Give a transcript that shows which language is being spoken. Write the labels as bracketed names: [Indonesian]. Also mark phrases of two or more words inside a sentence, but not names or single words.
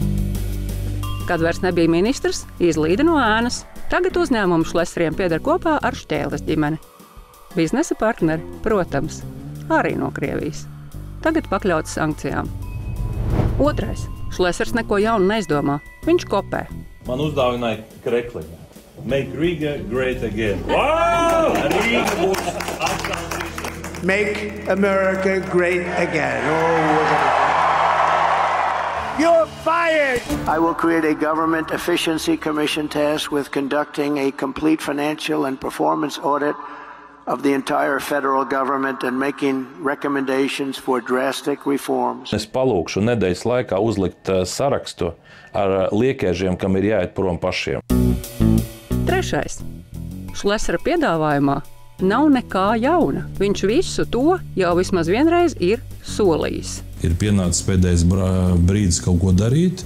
[Latvian] Kad vairs nebija ministrs, izlīda no ēnas. Tagad uzņēmumu Šleseriem pieder kopā ar Šķēles ģimeni. Biznesa partneri, protams, arī no Krievijas. Tagad pakļauts sankcijām. Otrais. Šlesers neko jaunu neizdomā. Viņš kopē. Man uzdāvināja krekliņu. [English] Make Riga great again. Wow! [Latvian] Riga būs atkal. [English] Make America great again. You're fired! I will create a government efficiency commission tasked with conducting a complete financial and performance audit of the entire federal government and making recommendations for drastic reforms. [Latvian] Es palūkšu nedēļas laikā uzlikt sarakstu ar liekēžiem, kam ir jāiet prom pašiem. Trešais. Šlesera piedāvājumā nav nekā jauna. Viņš visu to jau vismaz vienreiz ir solījis. Ir pienācis pēdējais brīdis kaut ko darīt.